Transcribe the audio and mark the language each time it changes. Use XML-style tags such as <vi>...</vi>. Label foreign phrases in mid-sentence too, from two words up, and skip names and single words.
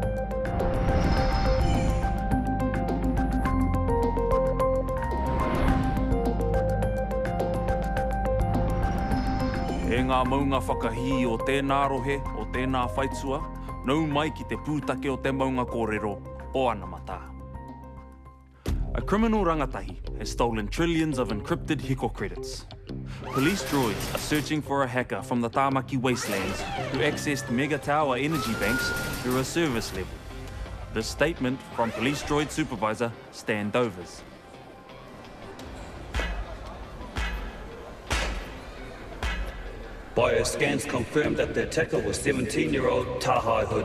<mi>E ngā maunga whakahi o tēnā rohe o tēnā whaitua, nau mai ki te pūtake o te maunga kōrero o Anamata.</mi> <en>A criminal rangatahi has stolen trillions of encrypted hiko credits. Police droids are searching for a hacker from the Tāmaki wastelands who accessed mega tower energy banks through a service level. This statement from police droid supervisor Stan Dovers. Bioscans confirmed that the attacker was 17-year-old Tahai Hood.</en>